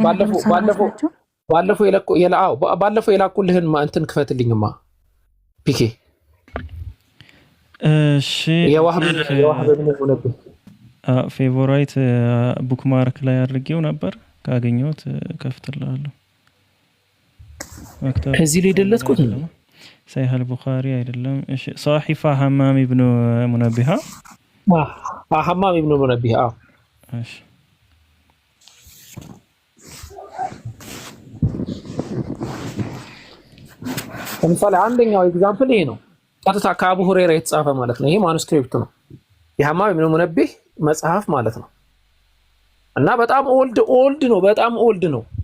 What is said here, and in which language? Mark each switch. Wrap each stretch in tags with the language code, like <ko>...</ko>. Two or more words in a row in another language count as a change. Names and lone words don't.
<am>ባለፈው የላኩልህን እንትን ክፈትልኝማ ፒኬ እሺ የዋህብ ሆነብኝ</am> <en>favorite bookmark</en> <am>ላይ አድርጌው ነበር ካገኘሁት ከፍትልሃለሁ መክተብ እዚህ ላይ ደለትኩት ነው صحيح البخاري አይደለም እሺ صحيفه حمام ابن منبه حمام ابن منبه እሺ ለምሳሌ አንደኛው ኤግዛምፕል ይሄ ነው ቀጥታ ከአቡ ሁረይራ የተጻፈ ማለት ነው ይሄ ማኑስክሪፕት ነው የሐማም ኢብኑ ሙነቢህ መጽሐፍ ማለት ነው እና በጣም ኦልድ ነው</am>